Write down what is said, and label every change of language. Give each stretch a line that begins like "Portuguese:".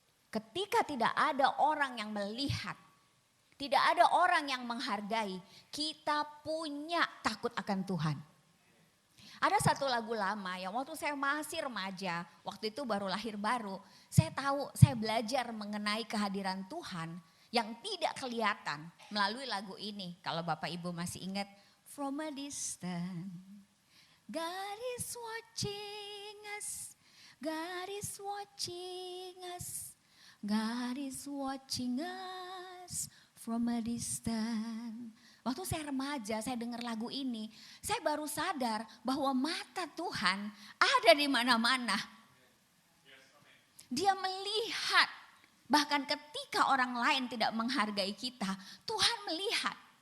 Indonesian: Ketika tidak ada orang yang melihat, tidak ada orang yang menghargai, kita punya takut akan Tuhan. Ada satu lagu lama yang waktu saya masih remaja, waktu itu baru lahir baru, saya belajar mengenai kehadiran Tuhan yang tidak kelihatan melalui lagu ini. Kalau Bapak Ibu masih ingat,
English: From a Distance, God is watching us, God is watching us, God is watching us from a distance.
Indonesian: Waktu saya remaja, saya dengar lagu ini, saya baru sadar bahwa mata Tuhan ada di mana-mana. Dia melihat, bahkan ketika orang lain tidak menghargai kita, Tuhan melihat.